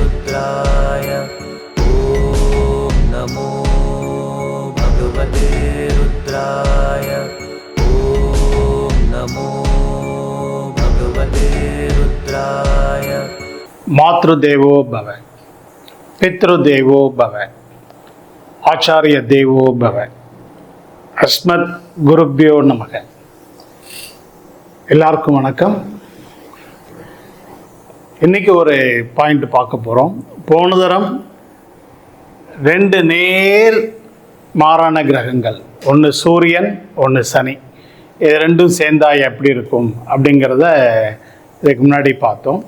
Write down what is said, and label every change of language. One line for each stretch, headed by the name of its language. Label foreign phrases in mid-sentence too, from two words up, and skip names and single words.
Sanskrit: रुद्राय ॐ नमो भगवते रुद्राय ॐ नमो भगवते रुद्राय। मातृदेवो भव, पितृदेवो भव, आचार्य देवो भव, अस्मत् गुरुभ्यो नमः.
Tamil: எல்லாருக்கும் வணக்கம். இன்னைக்கு ஒரு பாயிண்ட் பார்க்க போகிறோம். போன தரம் 2 நேர் மாறான கிரகங்கள், ஒன்று சூரியன், ஒன்று சனி, இது ரெண்டும் சேர்ந்தா எப்படி இருக்கும் அப்படிங்கிறத இதுக்கு முன்னாடி பார்த்தோம்.